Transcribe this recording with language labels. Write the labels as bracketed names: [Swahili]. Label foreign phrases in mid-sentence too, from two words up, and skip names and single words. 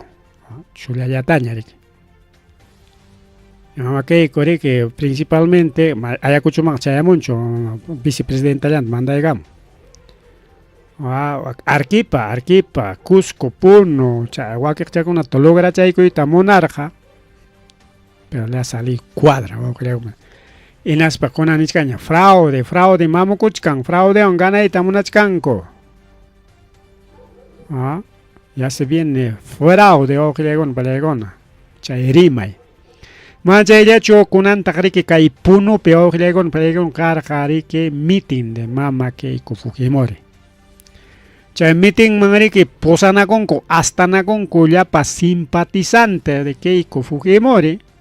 [Quechua] Chullallataña riki. Mama Keiko riki principalmente Ayacuchuman chayamunchu vicepresidentallanta mandaykamun. Arequipa, Cusco, Puno, chay wakiqchakunata lograchaykuyta munarqa, [Spanish] pero le ha salido cuadra wawqillaykuna. [Quechua] Inaspa kunan nichkaña fraude mamukuchkan, fraudewan ganayta munachkanku. [Spanish] Ya se viene fraude [Quechua] wawqillaykuna palaykuna chay rimay. Machayllachu kunantaq riki kay Punupi wawqillaykuna palaykuna karqa riki meeting de mama Keiko Fujimori. Chay meeting man riki pusanakunku astanakunku llapa simpatizante de Keiko Fujimori.